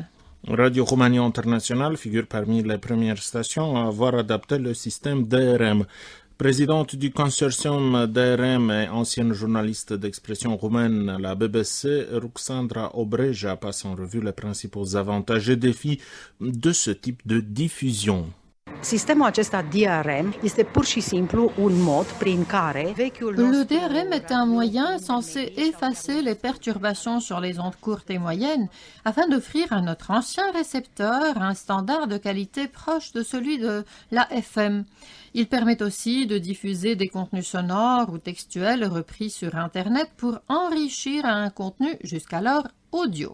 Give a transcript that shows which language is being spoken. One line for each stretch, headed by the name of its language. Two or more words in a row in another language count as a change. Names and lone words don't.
French: Radio Romania International figure parmi les premières stations à avoir adapté le système DRM. Présidente du consortium DRM et ancienne journaliste d'expression roumaine à la BBC, Ruxandra Obreja passe en revue les principaux avantages et défis de ce type de diffusion.
Romanian: Sistemul acesta DRM este pur și simplu un mod prin care vechiul nostru...
French: Le DRM est un moyen censé effacer les perturbations sur les ondes courtes et moyennes afin d'offrir à notre ancien récepteur un standard de qualité proche de celui de la FM. Il permet aussi de diffuser des contenus sonores ou textuels repris sur Internet pour enrichir un contenu jusqu'alors audio.